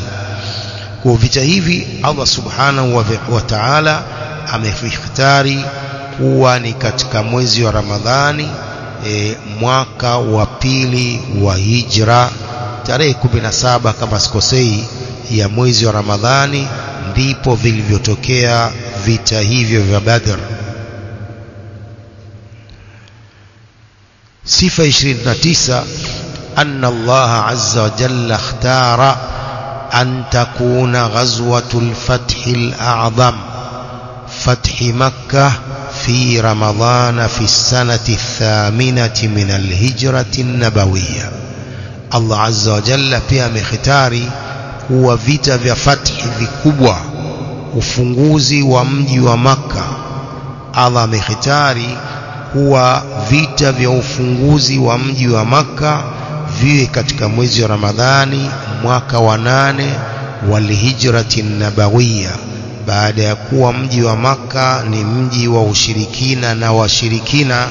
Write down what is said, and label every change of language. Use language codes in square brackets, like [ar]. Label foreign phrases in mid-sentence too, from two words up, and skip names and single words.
[sw] Kwa vita hivi [ar] الله سبحانه وتعالى [sw] amefikhtari kuwa ni katika mwezi wa Ramadhani mwaka wa pili wa hijra, tarehe 17 kama sikosei ya mwezi wa Ramadhani, ndipo vilivyotokea vita hivyo vya Badr. Sifa 29, [ar] أن الله عز وجل اختار أن تكون غزوة الفتح الأعظم فتح مكة في رمضان في السنة 8 من الهجرة النبوية. الله عز وجل [sw] pia amekhtari kuwa vita vya fathi vikubwa, ufunguzi wa mji wa Makka. Allah amekhtari kuwa vita vya ufunguzi wa mji wa Makka viwe katika mwezi wa Ramadhani mwaka wa 8 [ar] والهجرة النبوية, [sw] baada ya kuwa mji wa Makka ni mji wa ushirikina na washirikina.